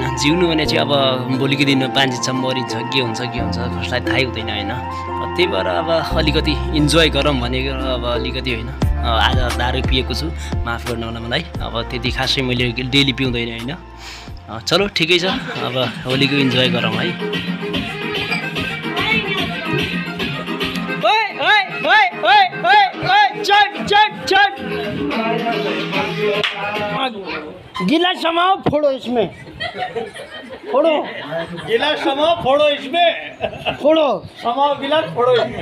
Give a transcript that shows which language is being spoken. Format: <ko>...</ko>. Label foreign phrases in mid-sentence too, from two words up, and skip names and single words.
<ne>जिउनु भने चाहिँ अब भोलिको दिनमा बाँचिन्छ मरिन्छ के हुन्छ कसलाई थाहै हुँदैन होइन। त्यही भएर अब अलिकति इन्जोय गरौँ भनेको अब अलिकति होइन। आज दारू पिएको छु, माफ गर्नु होला मलाई, अब त्यति खासै मैले डेली पिउँदैन होइन। चलो ठिकै छ, अब होलीको इन्जोय गरौँ है। गिलास समाओ,</ne> <hi>फोड़ो इसमें, फोड़ो</hi> <ne>गिलास समाओ,</ne> <hi>फोड़ो इसमें, फोड़ो</hi> <ne>समाओ गिलास,</ne> <hi>फोड़ो इसमें।</hi>